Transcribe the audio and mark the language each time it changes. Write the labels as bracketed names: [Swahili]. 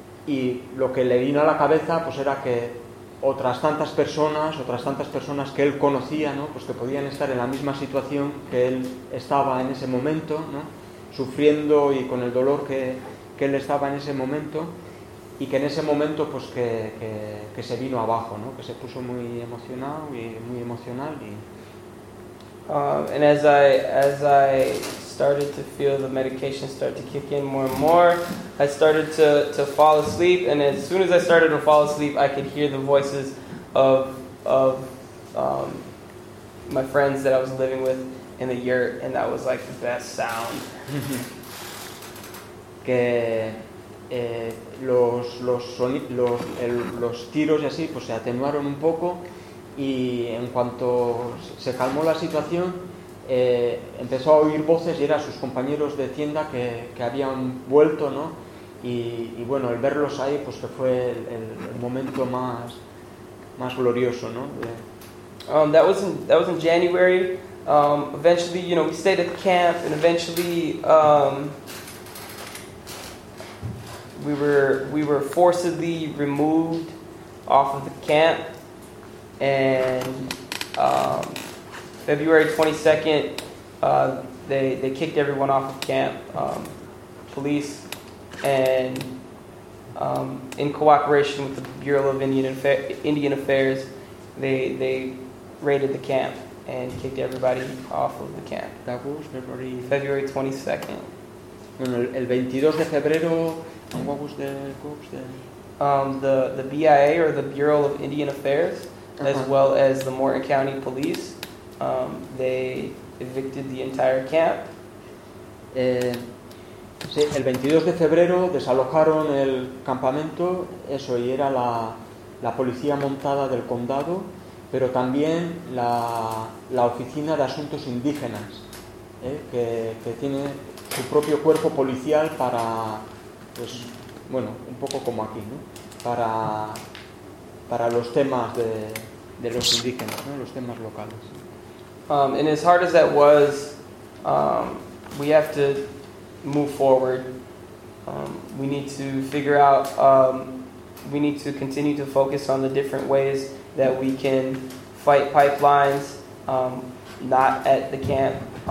[Spanish] Y lo que le vino a la cabeza pues era que otras tantas personas que él conocía, ¿no?, pues que podían estar en la misma situación que él estaba en ese momento, ¿no?, sufriendo y con el dolor que él estaba en ese momento, y que en ese momento pues que se vino abajo, ¿no?, que se puso muy emocional y [English] And as I started to feel the medication start to kick in more and more, I started to fall asleep. And as soon as I started to fall asleep, I could hear the voices of my friends that I was living with in the yurt, and that was like the best sound. [Spanish] Que los tiros y así pues se atenuaron un poco. Y en cuanto se calmó la situación, empezó a oír voces, y eran sus compañeros de tienda que habían vuelto, ¿no? Y bueno, el verlos ahí, pues que fue el momento más glorioso, ¿no? [English] That was in January. Eventually, you know, we stayed at the camp, and eventually we were forcibly removed off of the camp. And February 22nd, they kicked everyone off of camp, police, and in cooperation with the Bureau of Indian Affairs, they raided the camp and kicked everybody off of the camp. That was February. February 22nd. [Spanish] Bueno, el 22 de febrero. [English] What was the corps then? The BIA, or the Bureau of Indian Affairs. Uh-huh. As well as the Morton County Police, they evicted the entire camp. [Spanish] Sí, el 22 de febrero desalojaron el campamento, eso, y era la policía montada del condado, pero también la oficina de asuntos indígenas, que tiene su propio cuerpo policial para, pues, bueno, un poco como aquí, ¿no?, para los temas de los indígenas, ¿no?, los temas locales. [English] And as hard as that was, we have to move forward. We need to figure out, we need to continue to focus on the different ways that we can fight pipelines, not at the camp.